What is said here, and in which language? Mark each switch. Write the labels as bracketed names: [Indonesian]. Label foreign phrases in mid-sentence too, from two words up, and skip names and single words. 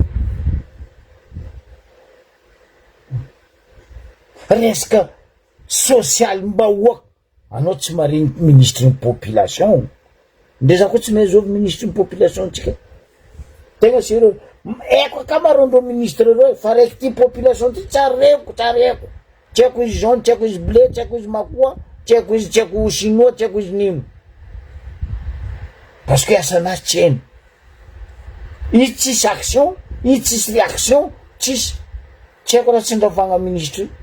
[Malagasy] resaka social mbahoaka anao tsy mariny ministre ny population nde za koa tsy mahazovy ministre ny population tsika tegna sérieux eko akamarondro ministre reo fa raiky ty population ty tsary reko tsy haiko izy jaune tsy haiko izy bleu tsy haiko izy makoa tsy haiko chinois tsy haiko izy nimo [French] parce que [Malagasy] asanazy tsy hainy izy tsisy action izy tsisy réaction tsisy tsy haiko raha tsy ndravagna ministre